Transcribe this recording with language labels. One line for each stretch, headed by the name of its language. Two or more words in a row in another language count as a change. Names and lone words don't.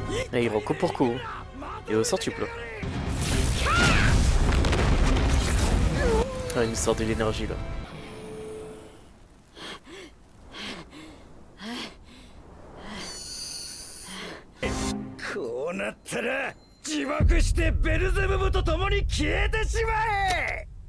French: Et il rend coup pour coup. Et au centuple. Ah, il nous sort de l'énergie là.
Japanese: こうなったら自爆してベルゼブブと共に消えてしまえ。